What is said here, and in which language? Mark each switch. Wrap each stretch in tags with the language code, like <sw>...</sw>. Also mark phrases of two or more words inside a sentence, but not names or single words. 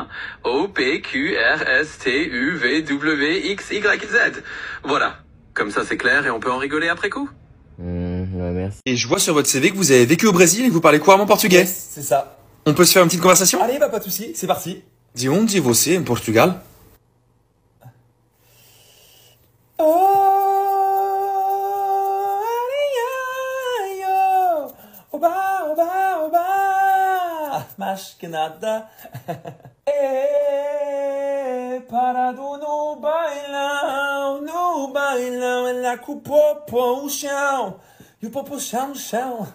<fr>O, P, Q, R, S, T, U, V, W, X, Y, Z. Voilà. Comme ça, c'est clair et on peut en rigoler après coup. Ouais, merci. Et je vois sur votre CV que vous avez vécu au Brésil et que vous parlez couramment portugais. Yes, c'est ça. On peut se faire une petite conversation? Allez, bah pas de soucis, c'est parti.</fr> <pt>De onde você em Portugal? Oba, oba, oba, mais que nada. Parado no bailão, ela com o popo no chão, e o popo chão no chão.</pt>